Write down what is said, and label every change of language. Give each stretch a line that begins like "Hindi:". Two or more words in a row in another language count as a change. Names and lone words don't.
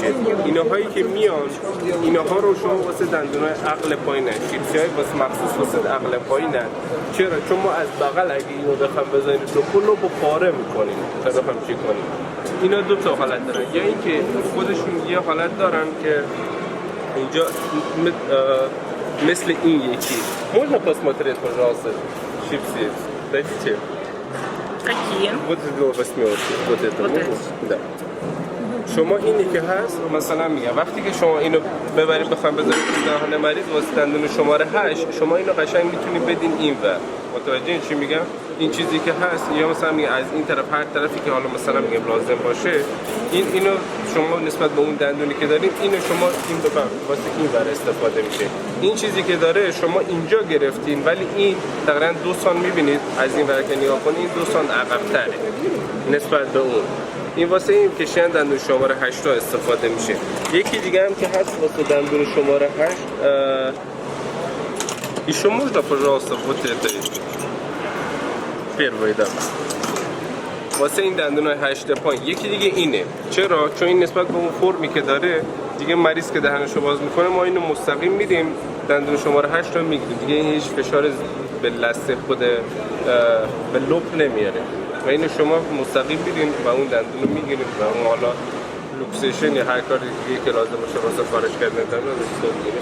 Persian: اینهایی که میان اینها رو شما واسه دندونای عقل پایینن، شیپسی های واسه مخصوص واسه عقل پایینن. چرا؟ چون ما از بغل اگه اینو بخوام بزنیم تو کلو با پاره میکنیم تا بخوام چی کنیم. اینا 2 تا حالت دارن، یا اینکه خودشون یه حالت دارن که اینجا مثل این یکی
Russian: можно посмотреть, пожалуйста, чипсы? Дайте. Какие? Какие? Вот это восьмерки, вот это. Вот эти. Да.
Persian: شما اینی که هست مثلا میگم وقتی که شما اینو ببرید بخواید بذارید تو دهان مریض واسه دندون شماره 8 شما اینو قشنگ میتونید بدین اینور. متوجه چی میگم؟ این چیزی که هست یا مثلا میگه از این طرف هر طرفی که حالا مثلا میگم لازم باشه اینو شما نسبت به اون دندونی که دارین اینو شما این بفهم واسه اینور استفاده میشه. این چیزی که داره شما اینجا گرفتین ولی این تقریبا 2 سان میبینید از این ور که نگاه کنید این 2 سان عقب‌تره نسبت به اون. این واسه این کشیدن دندون شماره 8 را استفاده میشه. یکی دیگه هم که هست واسه دندون شماره 8
Russian: еще можно, пожалуйста, вот это первый, да.
Persian: واسه این دندونای 8 پایین یکی دیگه اینه. چرا؟ چون این نسبت به اون فرمی که داره دیگه مریض که دهنشو باز میکنه ما اینو مستقیم میدیم دندون شماره 8 رو میگیریم دیگه این هیچ فشار به لثه خود به لپ نمیاره و اینو شما مستقیم میدین و اون دندون رو میگیریم و اون حالا لوکسیشن یا هر کاری دیگه که لازم باشه واسه خارج کردن دندون رو میگیریم.